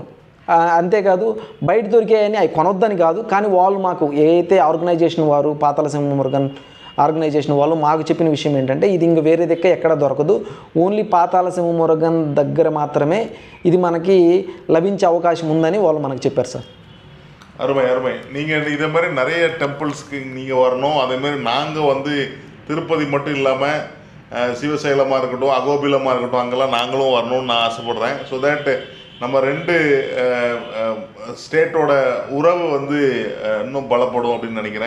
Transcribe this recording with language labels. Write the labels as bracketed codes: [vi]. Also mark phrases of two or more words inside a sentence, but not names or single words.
[te] అంతేకాదు బయట దొరికాయని అవి కొనొద్దని కాదు, కానీ వాళ్ళు మాకు ఏదైతే ఆర్గనైజేషన్ వారు పాతాళ సింహమురుగన్ ఆర్గనైజేషన్ వాళ్ళు మాకు చెప్పిన విషయం ఏంటంటే ఇది ఇంక వేరే దగ్గర ఎక్కడ దొరకదు, ఓన్లీ పాతాళ సింహమురుగన్ దగ్గర మాత్రమే ఇది మనకి లభించే అవకాశం ఉందని వాళ్ళు మనకు చెప్పారు సార్. [ta] அருமை அருமை. நீங்கள் இதே மாதிரி நிறைய டெம்பிள்ஸ்க்கு நீங்கள் வரணும். அதே மாதிரி நாங்கள் வந்து திருப்பதி மட்டும் இல்லாமல் சிவசைலமாக இருக்கட்டும், அகோபிலமாக இருக்கட்டும், அங்கெல்லாம் நாங்களும் வரணும்னு நான் ஆசைப்பட்றேன். [en] so that [ta] நம்ம 2 ஸ்டேட்டோட உறவு வந்து இன்னும் பலப்படும் அப்படின்னு நினைக்கிறேன்.